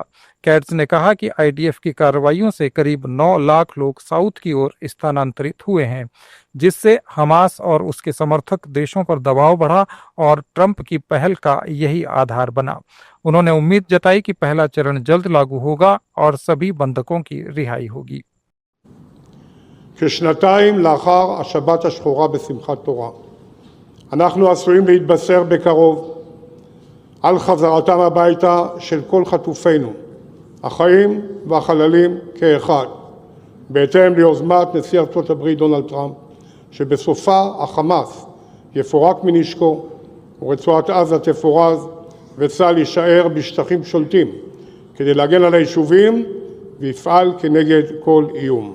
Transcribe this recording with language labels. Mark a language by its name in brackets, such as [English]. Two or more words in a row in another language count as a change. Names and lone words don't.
[Hindi] कैट्स ने कहा कि आईडीएफ की कार्रवाइयों से करीब 9 लाख लोग साउथ की ओर स्थानांतरित हुए हैं, जिससे हमास और उसके समर्थक देशों पर दबाव बढ़ा और ट्रंप की पहल का यही आधार बना। उन्होंने उम्मीद जताई कि पहला चरण जल्द लागू होगा और सभी बंधकों की रिहाई होगी। [Hebrew] כשנתיים לאחר השבת השחורה בשמחת תורה, אנחנו עשויים להתבשר בקרוב על חזרתם הביתה של כל חטופינו, החיים והחללים כאחד, בהתאם ליוזמת נשיא ארצות הברית דונלד טראמפ, שבסופה החמאס יפורק מנשקו ורצועת עזה תפורז וצה"ל יישאר בשטחים שולטים כדי להגן על היישובים ויפעל כנגד כל איום.